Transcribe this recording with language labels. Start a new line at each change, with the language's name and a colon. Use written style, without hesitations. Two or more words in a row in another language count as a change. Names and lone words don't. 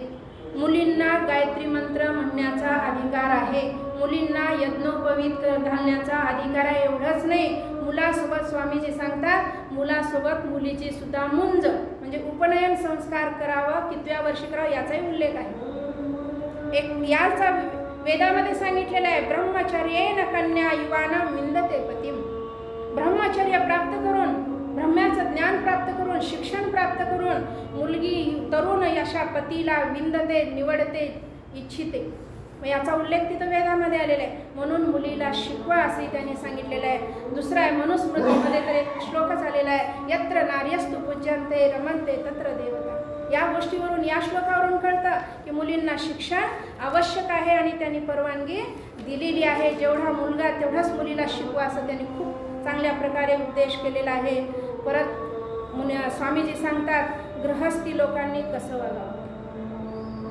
Marathi: मुलींना गायत्री मंत्र म्हणण्याचा अधिकार आहे, मुलींना यज्ञोपवीत घालण्याचा अधिकार आहे. एवढंच नाही, मुलासोबत स्वामीजी सांगतात, मुलासोबत मुलीची सुद्धा मुंज म्हणजे उपनयन संस्कार करावं, कितव्या वर्षी करावं याचाही उल्लेख आहे. एक याचा वेदामध्ये सांगितलेलं आहे,
Sanskrit: ब्रह्मचर्येन कन्या युवानं मिंदते पतिम.
Marathi: ब्रह्मचर्य प्राप्त करून, ब्रह्म्याचं ज्ञान प्राप्त करून, शिक्षण प्राप्त करून मुलगी तरुण अशा पतीला विंदते, निवडते, इच्छिते. मग याचा उल्लेख तिथं वेदामध्ये आलेला आहे. म्हणून मुलीला शिकवा असंही त्यांनी सांगितलेलं आहे. दुसरा आहे, मनुस्मृतीमध्ये तर एक श्लोकच आलेला आहे,
Sanskrit: यत्र नार्यस्तु पूज्यन्ते रमन्ते तत्र देवता.
Marathi: या गोष्टीवरून, या श्लोकावरून कळतं की मुलींना शिक्षण आवश्यक आहे आणि त्यांनी परवानगी दिलेली आहे. जेवढा मुलगा तेवढाच मुलीला शिकवा असं त्यांनी खूप चांगल्या प्रकारे उपदेश केलेला आहे. परत स्वामीजी सांगतात, गृहस्थी लोकांनी कसं वागावं.